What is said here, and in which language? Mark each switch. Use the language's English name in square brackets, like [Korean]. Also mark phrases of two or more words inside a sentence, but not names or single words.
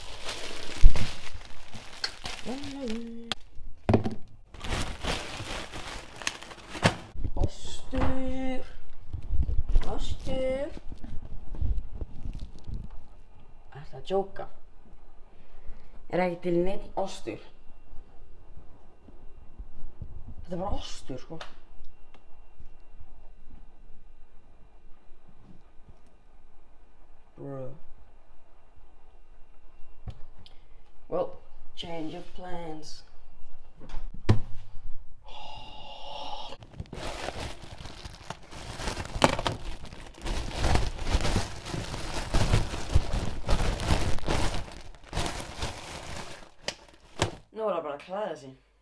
[Icelandic] Ostur. Ostur. Ertu að djóka? Ekki til neinn ostur. Þetta bara ostur, sko. Bro. [English] Well, change of plans. [Icelandic] Nú það bara að klæða sig.